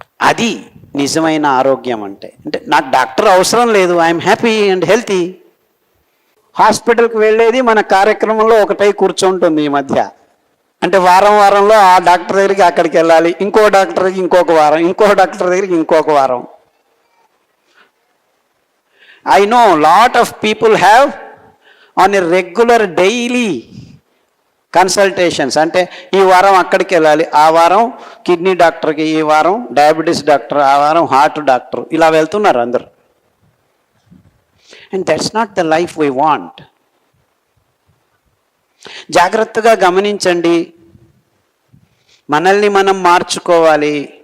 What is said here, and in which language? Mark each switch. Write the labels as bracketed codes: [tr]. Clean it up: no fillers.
[te] అది నిజమైన ఆరోగ్యం అంటే. అంటే నాకు డాక్టర్ అవసరం లేదు, [en] I'm happy and healthy. [te] హాస్పిటల్కి వెళ్ళేది మన కార్యక్రమంలో ఒకటై కూర్చుంటుంది ఈ మధ్య. అంటే వారంలో ఆ డాక్టర్ దగ్గరికి అక్కడికి వెళ్ళాలి, ఇంకో డాక్టర్ దగ్గరికి ఇంకొక వారం, ఇంకో డాక్టర్ దగ్గరికి ఇంకొక వారం. [en] I know lot of people have on a regular daily consultations. [te] అంటే ఈ వారం అక్కడికి వెళ్ళాలి, ఆ వారం కిడ్నీ డాక్టర్కి, ఈ వారం డయాబెటీస్ డాక్టర్, ఆ వారం హార్ట్ డాక్టర్, ఇలా వెళ్తున్నారు అందరు. [en] And that's not the life we want. [te] జాగ్రత్తగా గమనించండి, మనల్ని మనం మార్చుకోవాలి.